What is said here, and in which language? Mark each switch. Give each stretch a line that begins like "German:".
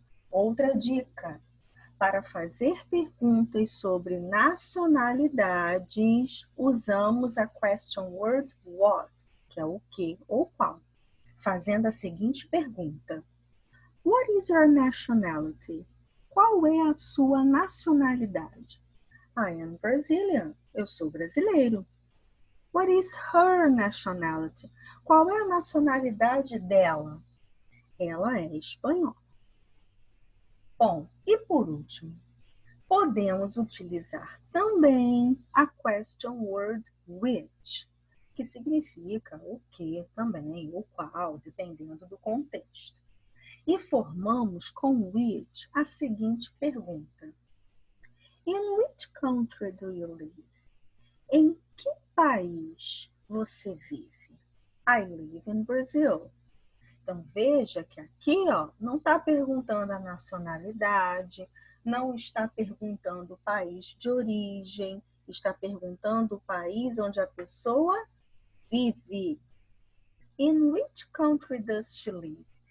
Portuguese: Outra dica: para fazer perguntas sobre nacionalidades, usamos a question word what, que é o que ou qual, fazendo a seguinte pergunta:
English: What is your nationality?
Portuguese: Qual é a sua nacionalidade?
English: I am Brazilian.
Portuguese: Eu sou brasileiro.
English: What is her nationality?
Portuguese: Qual é a nacionalidade dela? Ela é espanhola. Bom, e por último, podemos utilizar também a question word which, que significa o que também, o qual, dependendo do contexto. E formamos com which a seguinte pergunta:
English: In which country do you live?
Portuguese: Em que país você vive?
English: I live in Brazil.
Portuguese: Então, veja que aqui não está perguntando a nacionalidade, não está perguntando o país de origem, está perguntando o país onde a pessoa vive.
English: In which country does she live?